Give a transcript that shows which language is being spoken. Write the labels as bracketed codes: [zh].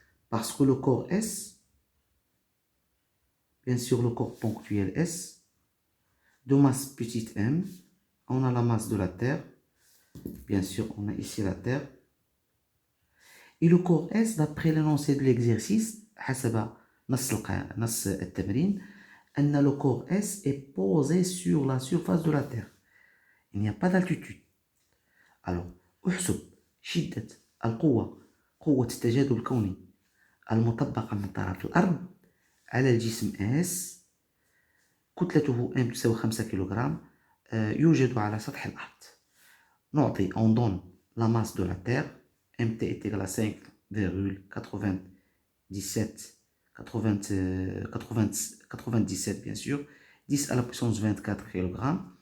[fr] Parce que le corps S, bien sûr le corps ponctuel S, de masse petite m, on a la masse de la Terre. Bien sûr, on a ici la Terre. Et le corps S, d'après l'énoncé de l'exercice, [ar] حسب نص التمرين, [fr] le corps S est posé sur la surface de la Terre. Il n'y a pas d'altitude. [ar] Alors, احسب شدة القوة، قوة التجاذب الكوني المطبقة من طرف الأرض على الجسم S، كتلته M تساوي 5 كيلوغرام، يوجد على سطح الأرض. نعطي [fr] on donne la masse de la Terre, MT est égal à 5,97 bien sûr, 10 à la puissance 24 kg.